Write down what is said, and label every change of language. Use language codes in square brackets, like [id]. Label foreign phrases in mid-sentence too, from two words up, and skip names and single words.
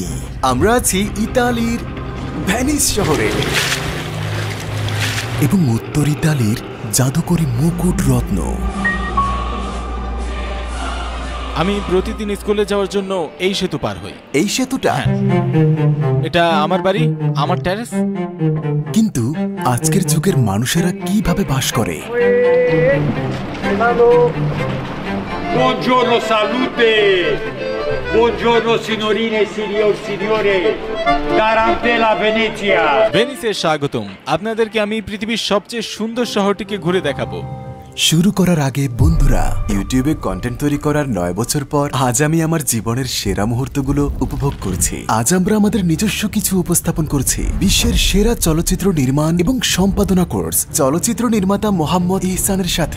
[bn] আমরা আছি ইতালির ভেনিস শহরে, এবং উত্তর ইতালির জাদুকরী মুকুট রত্ন। আমি প্রতিদিন স্কুলে যাওয়ার জন্য এই সেতু পার হই। এই সেতুটা? এটা আমার বাড়ি, আমার টেরেস। কিন্তু আজকের যুগের মানুষেরা কিভাবে বাস করে? [it] Buongiorno, salute! Buongiorno signorine e signore! Tarantella Venezia! [bn] ভেনিসে স্বাগতম। আপনাদেরকে আমি পৃথিবীর সবচেয়ে সুন্দর শহরটিকে ঘুরে দেখাবো। শুরু করার আগে বন্ধুরা, ইউটিউবে কন্টেন্ট তৈরি করার 9 বছর পর আজ আমি আমার জীবনের সেরা মুহূর্তগুলো উপভোগ করছি। আজ আমরা আমাদের নিজস্ব কিছু উপস্থাপন করছি। বিশ্বের সেরা চলচ্চিত্র নির্মাণ এবং সম্পাদনা কোর্স, চলচ্চিত্র নির্মাতা মোহাম্মদ ইহসানের সাথে